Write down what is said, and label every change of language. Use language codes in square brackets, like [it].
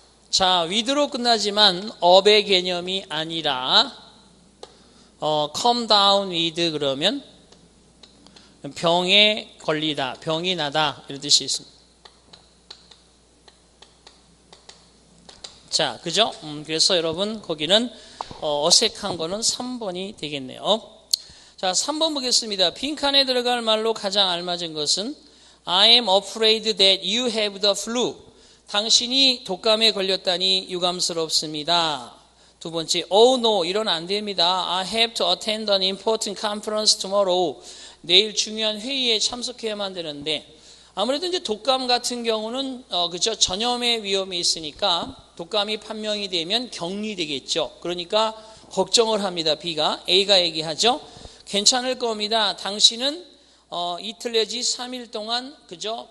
[ko] 자, 위드로 끝나지만 업의 개념이 아니라 [en] come down with [ko] 그러면 병에 걸리다, 병이 나다 이런 뜻이 있습니다. 자, 그죠? 그래서 여러분 거기는 어색한 거는 3번이 되겠네요. 자, 3번 보겠습니다. 빈칸에 들어갈 말로 가장 알맞은 것은 [en] I am afraid that you have the flu. [ko] 당신이 독감에 걸렸다니 유감스럽습니다. 두 번째, [en] oh no, [ko] 이런 안 됩니다. [en] I have to attend an important conference tomorrow. [ko] 내일 중요한 회의에 참석해야만 되는데, 아무래도 이제 독감 같은 경우는 그죠? 전염의 위험이 있으니까 독감이 판명이 되면 격리되겠죠. 그러니까 걱정을 합니다. B가 A가 얘기하죠. 괜찮을 겁니다. 당신은 이틀 내지 3일 동안 그죠?